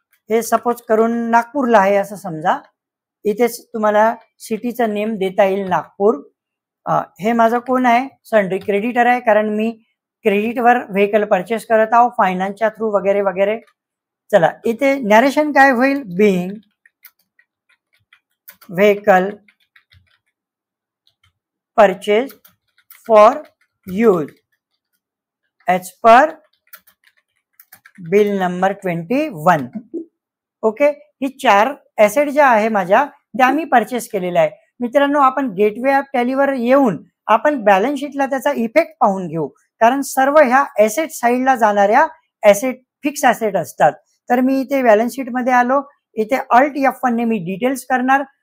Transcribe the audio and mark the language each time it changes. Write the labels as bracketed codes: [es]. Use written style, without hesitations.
[mr] हे सपोज करून नागपूरला आहे असं समजा. इथेच तुम्हाला सिटीचं नेम देता येईल नागपूर. हे माझं कोण आहे? सन्ड्री क्रेडिटर आहे, कारण मी क्रेडिटवर व्हेकल परचेस करत आहो फायनान्सच्या थ्रू वगैरे वगैरे. चला इथे नरेशन काय होईल? [en] Being vehicle purchase for use as per bill number 21. Okay. [mr] He 4 asset ज्या आहे माझ्या त्या मी परचेस केलेल्या आहे. मित्रांनो, आपण गेटवे ॲप टॅलीवर येऊन आपण बॅलन्स शीटला त्याचा इफेक्ट पाहून घेऊ, कारण सर्व ह्या ऍसेट साईडला जाणाऱ्या ऍसेट फिक्स ऍसेट असतात. तर मी इथे बॅलन्स शीट मध्ये आलो. इथे ऑल्ट F1 ने मी डिटेल्स करणार.